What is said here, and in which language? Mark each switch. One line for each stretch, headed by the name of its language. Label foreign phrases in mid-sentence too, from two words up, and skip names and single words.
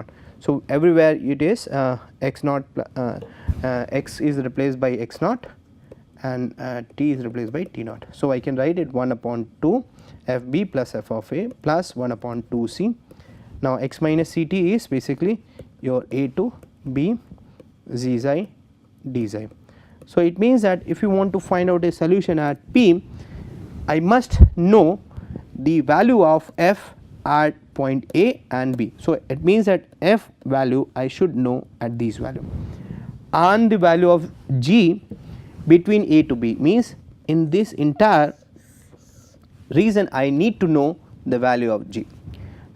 English: So, everywhere it is x naught x is replaced by x naught and t is replaced by t naught. So, I can write it 1 upon 2 f b plus f of a plus 1 upon 2 c. Now, x minus ct is basically your a to b z xi d xi. So, it means that if you want to find out a solution at p, I must know the value of f at point A and B. So, it means that f value I should know at these value, and the value of g between A to B, means in this entire region I need to know the value of g.